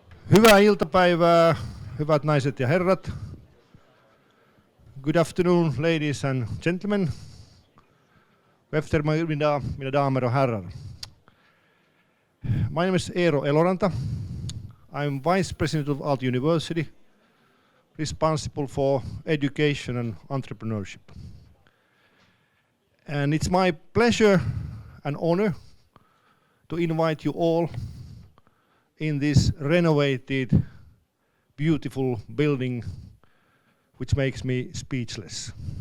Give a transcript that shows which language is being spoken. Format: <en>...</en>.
<fi>Hyvää iltapäivää, hyvät naiset ja herrat.</fi> <en>Good afternoon, ladies and gentlemen.</en> <sv>God eftermiddag, mina damer och herrar.</sv> <en>My name is Eero Eloranta. I'm Vice President of Aalto University, responsible for education and entrepreneurship. And it's my pleasure and honor to invite you all in this renovated, beautiful building which makes me speechless.</en>